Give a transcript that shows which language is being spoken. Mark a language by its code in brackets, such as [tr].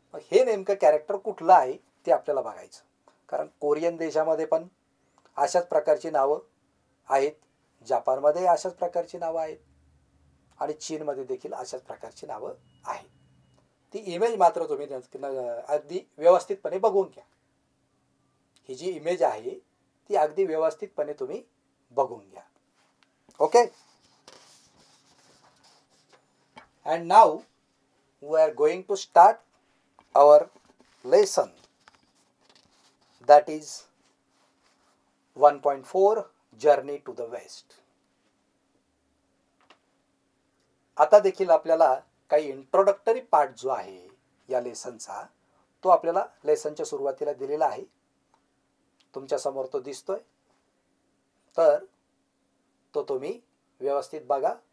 [mr] हे नेमकं कॅरेक्टर कुठलं आहे ते आपल्याला बघायचं, कारण कोरियन देशामध्ये पण अशाच प्रकारची नावं आहेत, जपानमध्ये अशाच प्रकारची नावं आहेत आणि चीनमध्ये देखील अशाच प्रकारची नावं आहेत. ती इमेज मात्र तुम्ही अगदी व्यवस्थितपणे बघून घ्या. ही जी इमेज आहे ती अगदी व्यवस्थितपणे तुम्ही बघून घ्या. Okay. [en] And now we are going to start our lesson, that is 1.4 Journey to the West. [mr] आता देखील आपल्याला काही इंट्रोडक्टरी पार्ट जो आहे या लेसनचा, तो आपल्याला लेसनच्या सुरुवातीला दिलेला आहे. तुमच्या समोर तो दिसतोय. तर तो तुम्ही व्यवस्थित बघा.